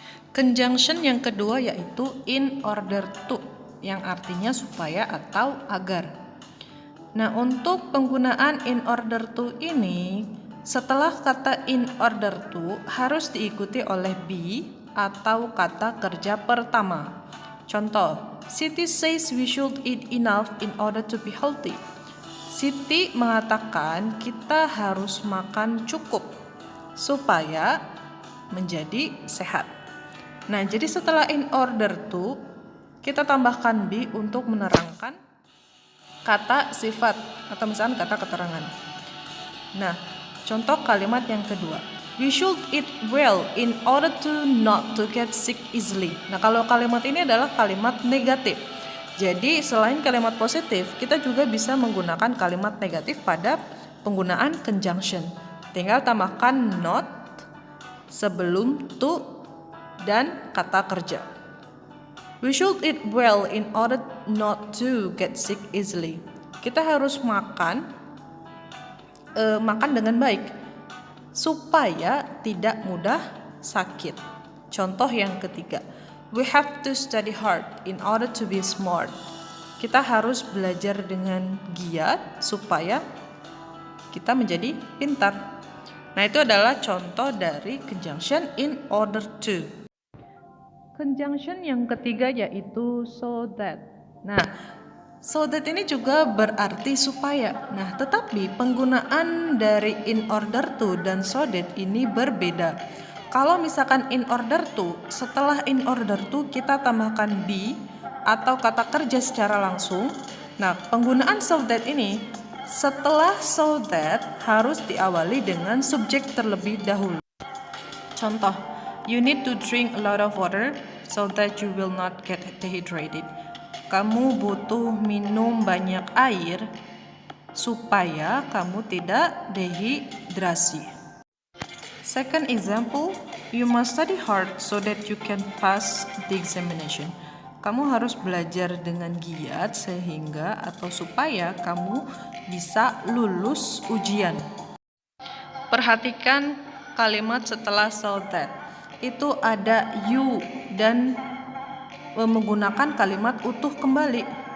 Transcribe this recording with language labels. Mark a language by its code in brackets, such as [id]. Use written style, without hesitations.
[id] Conjunction yang kedua yaitu in order to, yang artinya supaya atau agar. Nah, untuk penggunaan in order to ini, setelah kata in order to harus diikuti oleh be atau kata kerja pertama. [en] Contoh, Siti says we should eat enough in order to be healthy. [id] Siti mengatakan kita harus makan cukup supaya menjadi sehat. Nah, jadi setelah in order to, kita tambahkan be untuk menerangkan kata sifat atau misalnya kata keterangan. Nah, contoh kalimat yang kedua, [en] we should eat well in order to not to get sick easily. [id] Nah, kalau kalimat ini adalah kalimat negatif. Jadi selain kalimat positif, kita juga bisa menggunakan kalimat negatif pada penggunaan conjunction. Tinggal tambahkan not sebelum to dan kata kerja. [en] We should eat well in order not to get sick easily. [id] Kita harus makan dengan baik supaya tidak mudah sakit. Contoh yang ketiga, [en] we have to study hard in order to be smart. [id] Kita harus belajar dengan giat supaya kita menjadi pintar. Nah, itu adalah contoh dari conjunction in order to. Conjunction yang ketiga yaitu so that. Nah, so that ini juga berarti supaya. Nah, tetapi penggunaan dari in order to dan so that ini berbeda. Kalau misalkan in order to, setelah in order to kita tambahkan be atau kata kerja secara langsung. Nah, penggunaan so that ini setelah so that harus diawali dengan subjek terlebih dahulu. [en] Contoh, you need to drink a lot of water so that you will not get dehydrated. [id] Kamu butuh minum banyak air supaya kamu tidak dehidrasi. [en] Second example, you must study hard so that you can pass the examination. [id] Kamu harus belajar dengan giat sehingga atau supaya kamu bisa lulus ujian. Perhatikan kalimat setelah so that. Itu ada you dan menggunakan kalimat utuh kembali.